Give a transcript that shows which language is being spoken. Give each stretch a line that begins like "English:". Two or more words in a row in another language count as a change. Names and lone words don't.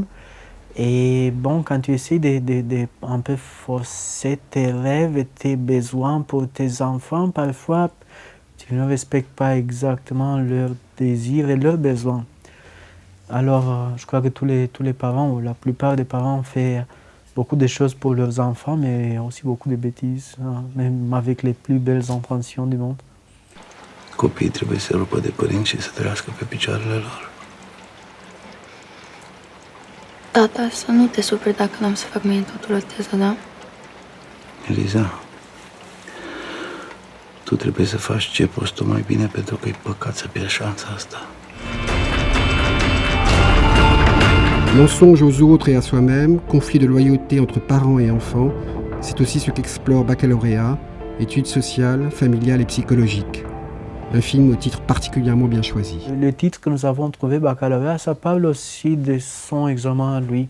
French: Et bon, quand tu essaies de un peu forcer tes rêves et tes besoins pour tes enfants, parfois, tu ne respectes pas exactement leurs désirs et leurs besoins. Alors, je crois que tous les parents, ou la plupart des parents, font beaucoup de choses pour leurs enfants, mais aussi beaucoup de bêtises, même avec les plus belles intentions du monde.
Romanian: Copiii trebuie să rupă de părinți și să trăiască pe picioarele lor. Tata, să nu te superi dacă n-am să fac mie totul o teză, da? Eliza, tu trebuie să faci ce poți tu mai bine, pentru că e păcat să pierzi șansa asta.
French: Mensonge aux autres et à soi-même, conflit de loyauté entre parents et enfants, c'est aussi ce qu'explore Baccalauréat, études sociales, familiales et psychologiques. Un film au titre particulièrement bien choisi. Le titre que nous avons trouvé, Baccalauréat, ça parle aussi de son examen à lui.